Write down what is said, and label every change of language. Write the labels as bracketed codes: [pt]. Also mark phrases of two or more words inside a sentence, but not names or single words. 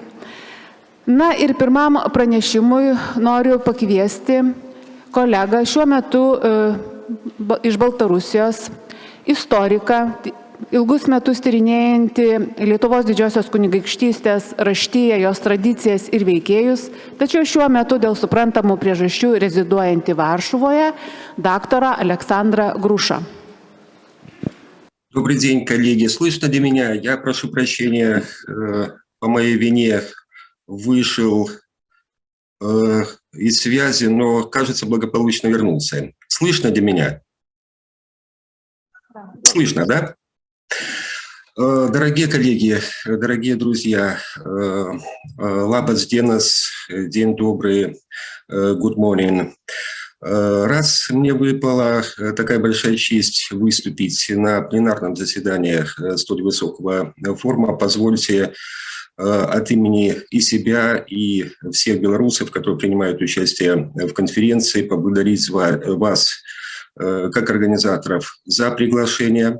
[lt] Na ir pirmam pranešimui noriu pakviesti kolegą šiuo metu iš Baltarusijos, istoriką, ilgus metus tyrinėjantį Lietuvos Didžiosios kunigaikštystės raštiją, jos tradicijas ir veikėjus, tačiau šiuo metu dėl suprantamų priežasčių reziduojantį Varšuvoje, daktarą Aleksandrą Груша. [ru] Добрый день, коллеги. Слышно ли меня? Я прошу прощения, по моей вине вышел из связи, но, кажется, благополучно вернулся. Слышно ли меня? Слышно, да? Дорогие коллеги, дорогие друзья, [lt] labas dienas, [ru] день добрый, [en] good morning. [ru] Раз мне выпала такая большая честь выступить на пленарном заседании столь высокого форума, позвольте от имени и себя, и всех белорусов, которые принимают участие в конференции, поблагодарить вас, как организаторов, за приглашение.